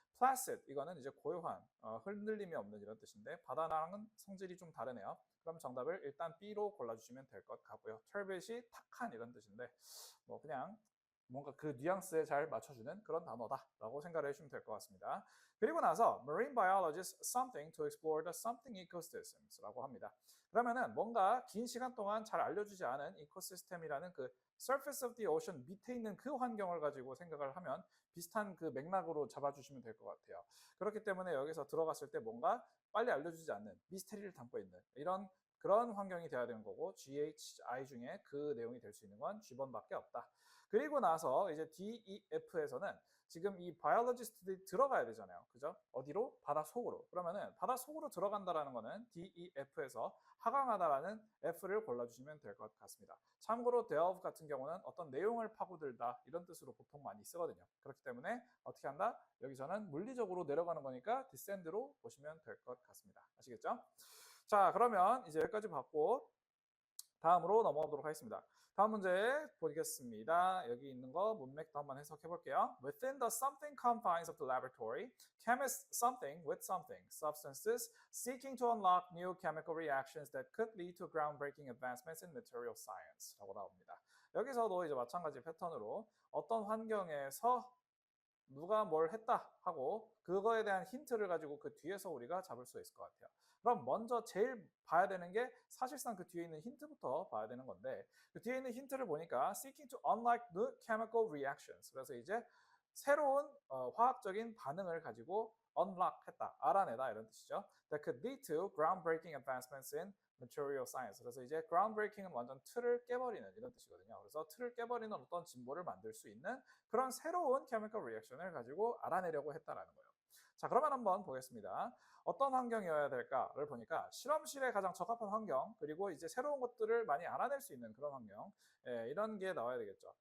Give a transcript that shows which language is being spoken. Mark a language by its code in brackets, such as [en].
[ko] placid 이거는 이제 고요한, 흔들림이 없는 이런 뜻인데 바다랑은 성질이 좀 다르네요. 그럼 정답을 일단 B로 골라주시면 될 것 같고요. turbid이 탁한 이런 뜻인데 뭐 그냥 뭔가 그 뉘앙스에 잘 맞춰주는 그런 단어다라고 생각을 해주시면 될 것 같습니다. [en] 그리고 나서 marine biologists something to explore the something ecosystems [ko] 라고 합니다. 그러면은 뭔가 긴 시간 동안 잘 알려주지 않은 이코시스템이라는 그 [en] surface of the ocean [ko] 밑에 있는 그 환경을 가지고 생각을 하면 비슷한 그 맥락으로 잡아주시면 될 것 같아요. 그렇기 때문에 여기서 들어갔을 때 뭔가 빨리 알려주지 않는 미스테리를 담고 있는 이런 그런 환경이 돼야 되는 거고 GHI 중에 그 내용이 될 수 있는 건 G번밖에 없다. 그리고 나서 이제 DEF에서는 지금 이 바이올로지스트들이 들어가야 되잖아요. 그죠? 어디로? 바닷속으로. 그러면은 바닷속으로 들어간다라는 거는 DEF에서 하강하다라는 F를 골라주시면 될 것 같습니다. 참고로 delve 같은 경우는 어떤 내용을 파고들다 이런 뜻으로 보통 많이 쓰거든요. 그렇기 때문에 어떻게 한다? 여기서는 물리적으로 내려가는 거니까 descend로 보시면 될 것 같습니다. 아시겠죠? 자, 그러면 이제 여기까지 봤고 다음으로 넘어가 보도록 하겠습니다. 다음 문제 보겠습니다. 여기 있는 거 문맥도 한번 해석해 볼게요. [en] Within the something confines of the laboratory, chemists something with something, substances seeking to unlock new chemical reactions that could lead to groundbreaking advancements in material science [ko] 라고 나옵니다. 여기서도 이제 마찬가지 패턴으로 어떤 환경에서 누가 뭘 했다 하고 그거에 대한 힌트를 가지고 그 뒤에서 우리가 잡을 수 있을 것 같아요. 그럼 먼저 제일 봐야 되는 게 사실상 그 뒤에 있는 힌트부터 봐야 되는 건데 그 뒤에 있는 힌트를 보니까 [en] seeking to unlock new chemical reactions [ko] 그래서 이제 새로운 화학적인 반응을 가지고 unlock 했다, 알아내다 이런 뜻이죠. [en] That could lead to groundbreaking advancements in material science. [ko] 그래서 이제 groundbreaking은 완전 틀을 깨버리는 이런 뜻이거든요. 그래서 틀을 깨버리는 어떤 진보를 만들 수 있는 그런 새로운 chemical reaction을 가지고 알아내려고 했다라는 거예요. 자, 그러면 한번 보겠습니다. 어떤 환경이어야 될까를 보니까 실험실에 가장 적합한 환경, 그리고 이제 새로운 것들을 많이 알아낼 수 있는 그런 환경, 이런 게 나와야 되겠죠.